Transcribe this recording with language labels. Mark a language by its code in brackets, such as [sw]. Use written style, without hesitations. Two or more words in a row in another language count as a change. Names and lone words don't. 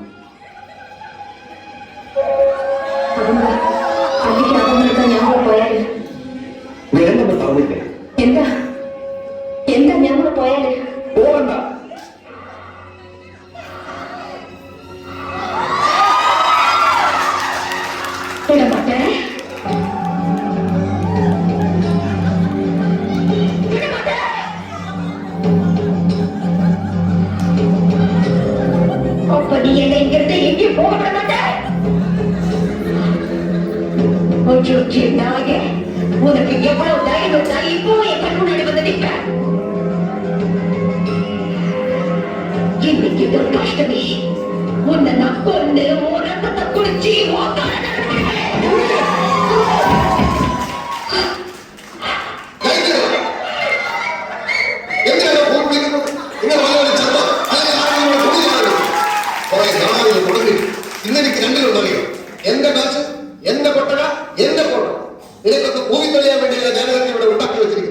[ml] അതെന്താ അല്ലിക്ക് ആഭരണം എടുക്കാൻ ഞാൻ പോയാല്? വേണ്ടെന്ന് പറഞ്ഞില്ലേ? എന്താ എന്താ ഞാൻ കൂടെ പോയാല്? പോകണ്ട. ഇടപെട്ടെ. [ta] அப்ப நீ என்னை இங்கிருந்து எங்கே போக விட மாட்டே? உனக்கு எவ்வளவு தைரியம் இருந்தா இப்போ என் கண் முன்னாடி வந்து நிற்ப? இன்னைக்கு துர்காஷ்டமி, உன்னை நான் கொண்டு உன் ரத்தத்தை குடிச்சு [ml] ഇന്നെനിക്ക് രണ്ടിലുണ്ടറിയോ? എന്റെ കാശ്, എന്റെ കൊട്ടക, എന്റെ കോട്ട, ഇതൊക്കെ കൂവിത്തെളിയാൻ വേണ്ടിയുള്ള ജനതയ്ക്ക് ഇവിടെ ഉണ്ടാക്കി വെച്ചിരിക്കുന്നു.